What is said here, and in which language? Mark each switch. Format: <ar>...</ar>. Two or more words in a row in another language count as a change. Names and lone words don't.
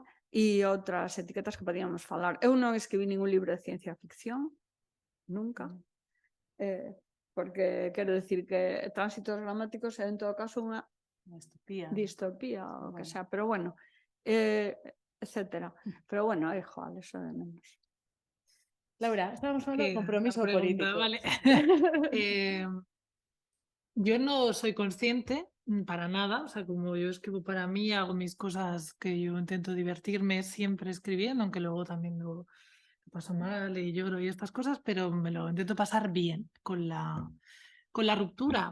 <gl>E outras etiquetas que podíamos falar. Eu non escribí ningún libro de ciencia ficción, nunca. Porque quero decir que Tránsitos Gramáticos é en todo caso unha distopía o que sea, pero bueno, etcétera.</gl> <es>Pero bueno, joder, eso de menos. Laura, estábamos hablando de Que compromiso la pregunta, político. vale. Yo no soy consciente para nada, o sea, como yo escribo para mí, hago mis cosas que yo intento divertirme siempre escribiendo, aunque luego también lo paso mal y lloro y estas cosas, pero me lo intento pasar bien con la ruptura.</es>